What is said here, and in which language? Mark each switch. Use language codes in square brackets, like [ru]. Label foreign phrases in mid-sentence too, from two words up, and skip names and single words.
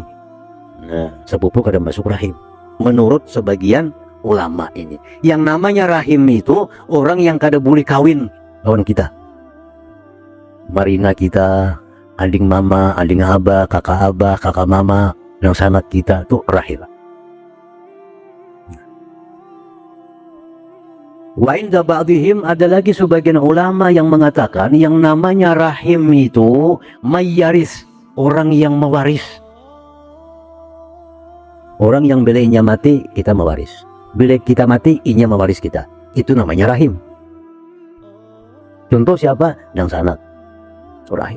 [bjn] Nah sepupu kada masuk rahim menurut sebagian ulama ini. Yang namanya rahim itu orang yang kada boleh kawin lawan kita. Marina kita, ading mama, ading abah, kakak mama, yang sanak kita tuh rahim. [ar] وعند بعضهم, [bjn] ada lagi sebagian ulama yang mengatakan yang namanya rahim itu mayyaris, orang yang mewaris. Orang yang belenya mati kita mewaris, bila kita mati inya mewaris kita. Itu namanya rahim. Contoh siapa? Yang sanak rahim.